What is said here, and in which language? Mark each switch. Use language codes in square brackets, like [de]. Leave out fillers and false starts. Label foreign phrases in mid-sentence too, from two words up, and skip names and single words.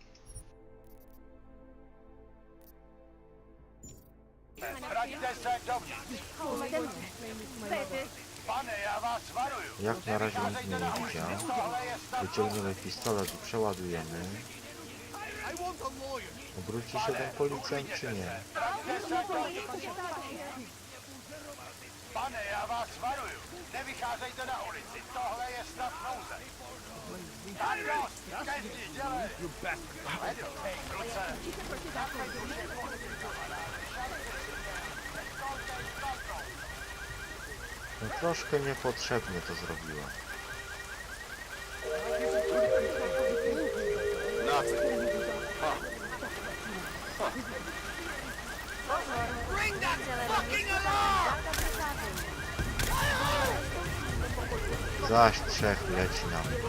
[pl] Jak na razie nikt mnie nie widział. Wyciągniemy pistolet i przeładujemy. Obróci się ten policjant czy nie? [cs] Pane, já vás varuju. Nevycházejte na ulici. Tohle je stav nouze. Eidos, každý dělej. Hej, kluce. [pl] No troszkę niepotrzebnie to zrobiła. Zaś trzech leci nam.